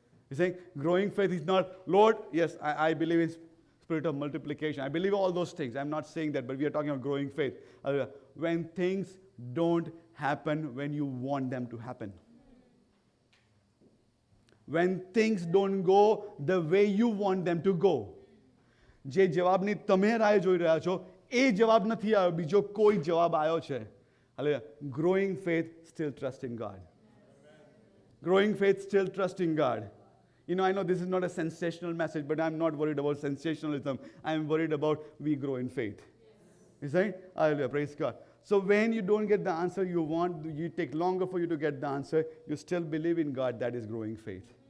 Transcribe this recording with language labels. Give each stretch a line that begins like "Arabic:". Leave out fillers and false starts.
English: You saying growing faith is not, Lord, yes, I believe in spirit of multiplication. I believe all those things. I'm not saying that, but we are talking about growing faith. When things don't happen when you want them to happen. When things don't go the way you want them to go.
Gujarati: જે જવાબની તમે રાહ જોઈ રહ્યા છો એ જવાબ નથી આવ્યો, બીજો કોઈ જવાબ આવ્યો છે.
English: Hallelujah. Growing faith, still trusting God. Growing faith, still trusting God. You know, I know this is not a sensational message, but I'm not worried about sensationalism. I'm worried about we grow in faith. Is that it? Hallelujah. Praise God. So when you don't get the answer you want, you take longer for you to get the answer, you still believe in God, that is growing faith.